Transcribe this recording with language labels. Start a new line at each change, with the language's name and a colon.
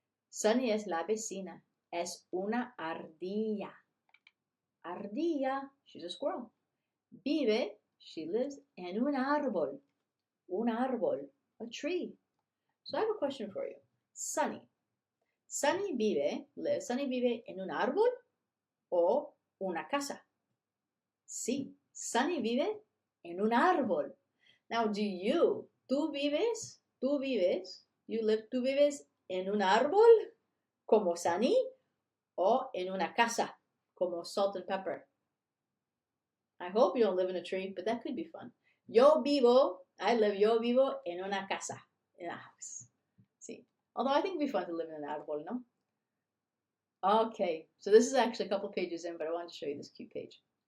Spanish: Sunny es la vecina. Es una ardilla. Ardilla.
English: She's a squirrel.
Spanish: Vive.
English: She lives
Spanish: en un árbol. Un árbol.
English: A tree. So I have a question for you. Sunny.
Spanish: Sunny vive en un árbol o una casa. Sí, Sunny vive en un árbol. Now, tú vives en un árbol como Sunny o en una casa como Salt and Pepper?
English: I hope you don't live in a tree, but that could be fun.
Spanish: Yo vivo en una casa,
English: in a house. See, although I think it'd be fun to live in an árbol, no? Okay, so this is actually a couple pages in, but I wanted to show you this cute page.